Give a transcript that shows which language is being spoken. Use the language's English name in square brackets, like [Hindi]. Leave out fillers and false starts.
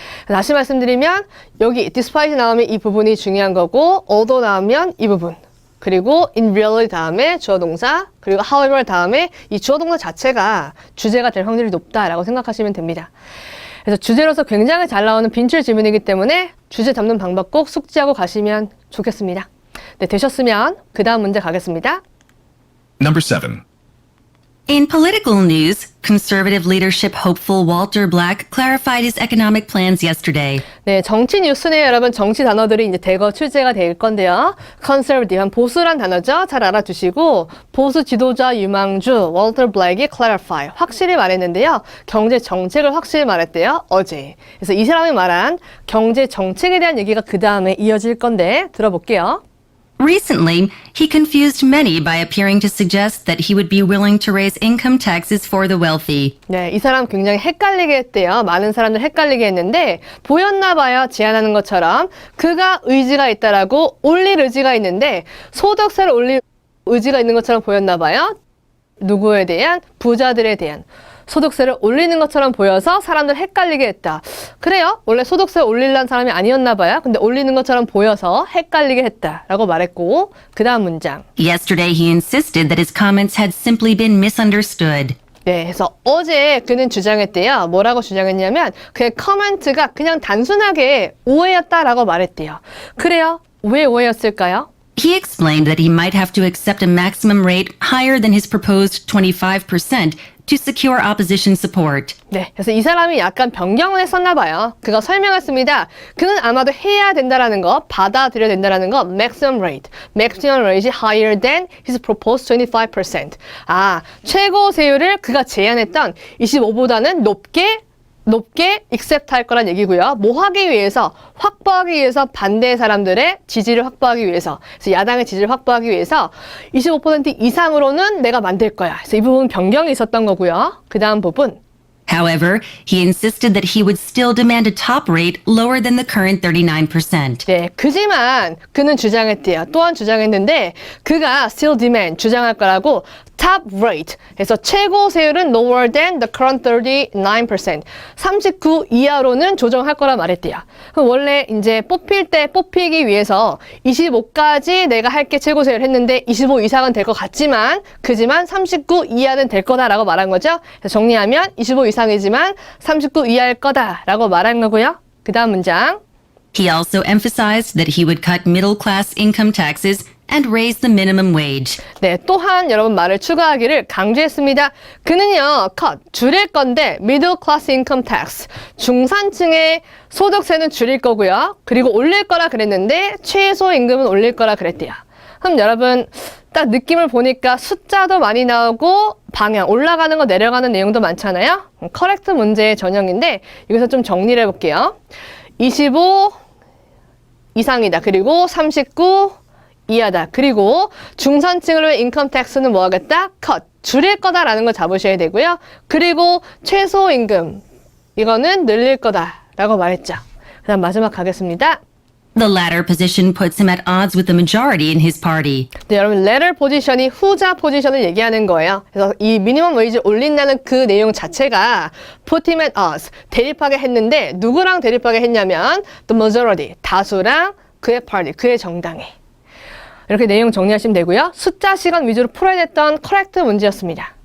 [Korean] 다시 말씀드리면 여기 despite 나오면 이 부분이 중요한 거고 although 나오면 이 부분 그리고 [English] in reality [Korean] 다음에 주어 동사 그리고 however 다음에 이 주어 동사 자체가 주제가 될 확률이 높다라고 생각하시면 됩니다. 그래서 주제로서 굉장히 잘 나오는 빈출 지문이기 때문에 주제 잡는 방법 꼭 숙지하고 가시면 좋겠습니다. 네, 되셨으면 그 다음 문제 가겠습니다. [English] Number 7. In political news, conservative leadership hopeful Walter Black clarified his economic plans yesterday. [Korean] 네, 정치 뉴스네요, 여러분. 정치 단어들이 이제 대거 출제가 될 건데요. conservative, 보수란 단어죠. 잘 알아두시고 보수 지도자 유망주 월터 블랙이 clarify, 확실히 말했는데요. 경제 정책을 확실히 말했대요. 어제. 그래서 이 사람이 말한 경제 정책에 대한 얘기가 그 다음에 이어질 건데 들어볼게요. [English] Recently, he confused many by appearing to suggest that he would be willing to raise income taxes for the wealthy. [Korean] 네, 이 사람 굉장히 헷갈리게 했대요. 많은 사람들 헷갈리게 했는데 보였나 봐요. 제안하는 것처럼 그가 의지가 있다라고 올릴 의지가 있는데 소득세를 올릴 의지가 있는 것처럼 보였나 봐요. 누구에 대한? 부자들에 대한. 소득세를 올리는 것처럼 보여서 사람들 헷갈리게 했다. 그래요? 원래 소득세 올리려는 사람이 아니었나 봐요. 근데 올리는 것처럼 보여서 헷갈리게 했다라고 말했고 그 다음 문장. [English] Yesterday, he insisted that his comments had simply been misunderstood. [Korean] 네, 그래서 어제 그는 주장했대요. 뭐라고 주장했냐면 그의 커멘트가 그냥 단순하게 오해였다라고 말했대요. 그래요? 왜 오해였을까요? [English] He explained that he might have to accept a maximum rate higher than his proposed 25% to secure opposition support. [Korean] 네, 그래서 이 사람이 약간 변경을 했었나 봐요. 그가 설명했습니다. 그는 아마도 해야 된다라는 거, 받아들여야 된다라는 거, [English] maximum rate. maximum rate이 higher than his proposed 25%. [Korean] 아, 최고 세율을 그가 제안했던 25보다는 높게 accept 할 거란 얘기고요. 뭐 하기 위해서? 확보하기 위해서 반대 사람들의 지지를 확보하기 위해서. 그래서 야당의 지지를 확보하기 위해서 25% 이상으로는 내가 만들 거야. 그래서 이 부분 변경이 있었던 거고요. 그 다음 부분. [English] However, he insisted that he would still demand a top rate lower than the current 39%. [Korean] 네, 그지만 그는 주장했대요. 또한 주장했는데 그가 [English] still demand, [Korean] 주장할 거라고 [English] top rate, [Korean] 그래서 최고 세율은 [English] lower than the current 39%, [Korean] 39 이하로는 조정할 거라 말했대요. 그럼 원래 이제 뽑히기 위해서 25까지 내가 할게 최고 세율 했는데 25 이상은 될 것 같지만 그지만 39 이하는 될 거다라고 말한 거죠. 그래서 정리하면 25 이상이지만 39 이하일 거다라고 말한 거고요. 그 다음 문장. [English] He also emphasized that he would cut middle-class income taxes and raise the minimum wage. [Korean] 네, 또한 여러분 말을 추가하기를 강조했습니다. 그는요, 줄일 건데 [English] middle class income tax, [Korean] 중산층의 소득세는 줄일 거고요. 그리고 올릴 거라 그랬는데 최소 임금은 올릴 거라 그랬대요. 그럼 여러분 딱 느낌을 보니까 숫자도 많이 나오고 방향, 올라가는 거 내려가는 내용도 많잖아요. 커렉트 문제의 전형인데 여기서 좀 정리를 해볼게요. 25 이상이다. 그리고 39 이하다. 그리고 중산층으로의 인컴 텍스는 뭐 하겠다? 줄일 거다라는 걸 잡으셔야 되고요. 그리고 최소임금, 이거는 늘릴 거다라고 말했죠. 그 다음 마지막 가겠습니다. [English] The latter position puts him at odds with the majority in his party. [Korean] 네, 여러분, latter 포지션이 후자 포지션을 얘기하는 거예요. 그래서 이 미니멈 웨이지 올린다는 그 내용 자체가 [English] put him at odds, [Korean] 대립하게 했는데 누구랑 대립하게 했냐면 [English] the majority, [Korean] 다수랑 그의 party, 그의 정당에. 이렇게 내용 정리하시면 되고요. 숫자 시간 위주로 풀어야 됐던 커렉트 문제였습니다.